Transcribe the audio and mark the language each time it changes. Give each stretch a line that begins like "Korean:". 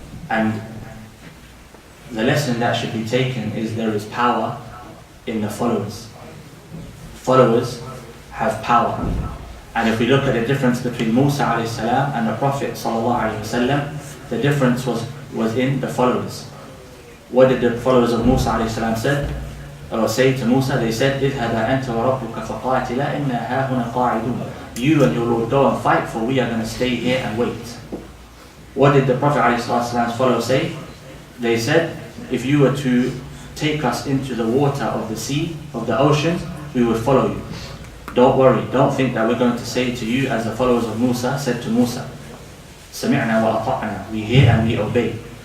English: And the lesson that should be taken is there is power in the followers. Followers have power. And if we look at the difference between Musa alayhi salam and the Prophet sallallahu alayhi wasallam, the difference was in the followers. What did the followers of Musa alayhi salam say to Musa? They said,
Arabic: اذهب أنت وربك فقاتلا إنا هاهنا قاعدون.
English: You and your Lord go and fight, for we are going to stay here and wait. What did the Prophet ﷺ's followers say? They said, if you were to take us into the water of the sea, of the oceans, we would follow you. Don't worry, don't think that we're going to say to you as the followers of Musa said to Musa,
Arabic: سمعنا وأطعنا,
English: we hear and we obey.